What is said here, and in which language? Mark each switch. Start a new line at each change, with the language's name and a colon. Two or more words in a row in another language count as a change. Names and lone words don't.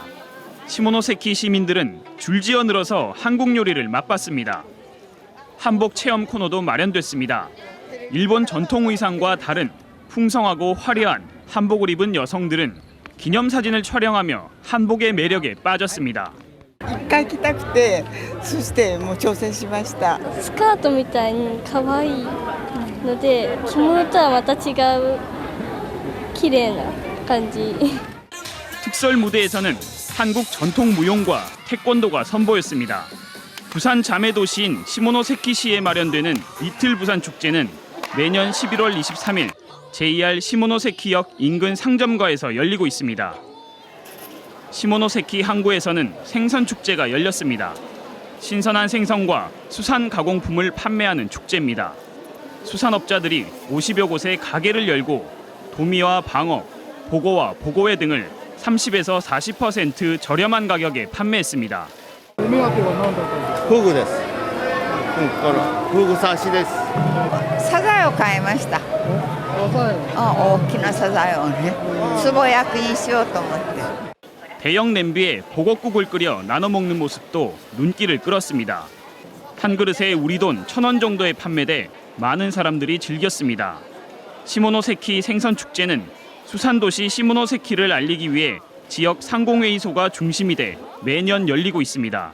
Korean: 시모노세키 시민들은 줄지어 늘어서 한국 요리를 맛봤습니다. 한복 체험 코너도 마련됐습니다. 일본 전통 의상과 다른 풍성하고 화려한 한복을 입은 여성들은 기념사진을 촬영하며 한복의 매력에 빠졌습니다.
Japanese: 一回着たくて、そしてもう挑戦しました。スカートみたいに可愛いので、着物とはまた違う綺麗な感じ。
Korean: 특설 무대에서는 한국 전통 무용과 태권도가 선보였습니다. 부산 자매 도시인 시모노세키시에 마련되는 리틀 부산 축제는 매년 11월 23일 JR 시모노세키역 인근 상점가에서 열리고 있습니다. 시모노세키 항구에서는 생선 축제가 열렸습니다. 신선한 생선과 수산 가공품을 판매하는 축제입니다. 수산업자들이 50여 곳에 가게를 열고 도미와 방어, 보고와 보고회 등을 30에서 40% 저렴한 가격에 판매했습니다.
Japanese: フグです。フグ刺しです。サザエを買いました。大きなサザエをね、つぼ焼きにしようと思って。
Korean: 대형 냄비에 보곡국을 끓여 나눠 먹는 모습도 눈길을 끌었습니다. 한 그릇에 우리 돈 1,000원 정도에 판매돼 많은 사람들이 즐겼습니다. 시모노세키 생선축제는 수산도시 시모노세키를 알리기 위해 지역 상공회의소가 중심이 돼 매년 열리고 있습니다.